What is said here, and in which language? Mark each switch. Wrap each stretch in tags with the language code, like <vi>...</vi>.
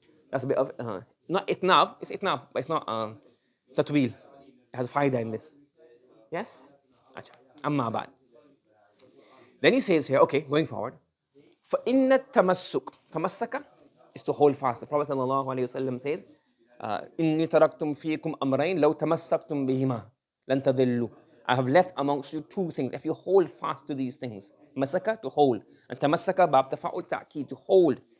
<en>That's a bit of, not itnab, it's itnab, but it's not tatweel. It has faida in this. Yes? Achha. Amma ba'd. Then he says here, okay, going forward,</en> <ar>فَإِنَّ التَّمَسُّكَ,</ar> <en>tamassaka is to hold fast. The Prophet ﷺ says,</en> <ar>إِنِّي تَرَكْتُمْ فِيكُمْ أَمْرَيْنِ لَوْ تَمَسَّكْتُمْ بِهِمَا لَن تَضِلُّوا.</ar> <en>I have left amongst you two things. If you hold fast to these things, masaka, to hold, and tamassaka, bab tafa'ul ta'kid, to hold.</en>